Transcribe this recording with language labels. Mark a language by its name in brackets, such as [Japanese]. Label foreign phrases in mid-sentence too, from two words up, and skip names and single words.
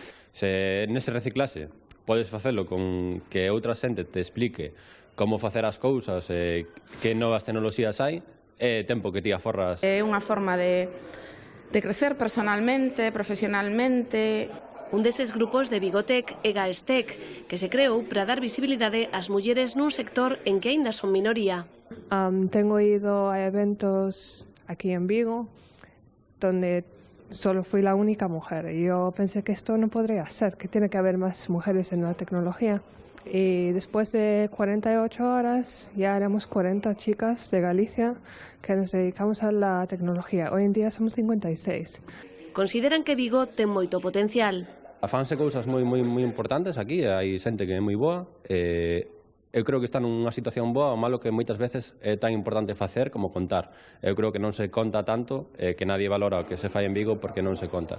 [Galician] Se nese reciclase podes facelo con que outra xente te explique como facer as cousas, que novas tecnoloxías hai, é tempo que ti aforras. É unha forma de crecer personalmente, profesionalmente. Un deses grupos de Vigotech é Galstech, que se creou para dar visibilidade ás mulleres nun sector en que aínda son minoría. [Spanish] Tengo ido a eventos aquí en Vigo, donde solo fui la única mujer. Y yo pensé que esto no podría ser, que tiene que haber más mujeres en la tecnología. Y después de 48 horas ya éramos 40 chicas de Galicia que nos dedicamos a la tecnología. Hoy en día somos 56. [Galician] Consideran que Vigo ten moito potencial. Afanse cousas moi importantes aquí, hai xente que é moi boa. Eu creo que está nunha situación boa, o malo que moitas veces é tan importante facer como contar. Eu creo que non se conta tanto, que nadie valora o que se fai en Vigo porque non se conta.